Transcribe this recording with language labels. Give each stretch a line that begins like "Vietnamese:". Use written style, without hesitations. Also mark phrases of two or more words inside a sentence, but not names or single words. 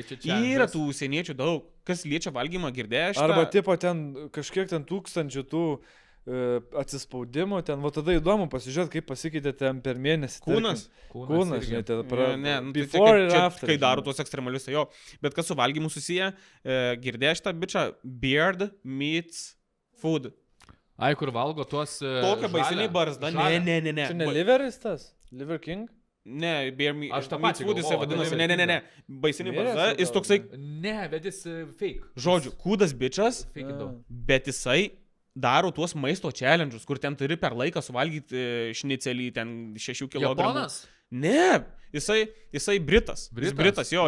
Lithuanian: yra tų užsieniečių daug, kas liečia valgymą, girdėjai. Arba tipo ten kažkiek ten tūkstančių tų atsispaudimų, ten, va tada įdomu pasižiūrėti, kaip pasikeitė ten per mėnesį. Kūnas, žinai,
English: before ir after.
Lithuanian: Kai daro tuos ekstremalius, jo. Bet kas su valgymu susiję, girdėjai šitą bičą,
English: beard meets food.
Lithuanian: Ai, kur valgo tuos... Tokia baisiniai barzda. Ne. Čia ne Liveris tas? Liver King? Ne, bear aš tą
English: meets food
Lithuanian: jisai vadinasi. Ne. Baisiniai barzda. Jis toksai... Ne, bet jis fake. Žodžiu, kūdas bičas, bet jisai daro tuos maisto challenge'us, kur ten turi per laiką suvalgyti šnicelį, ten 6 kg. Japonas? Ne, jisai Britas. Britas, jo.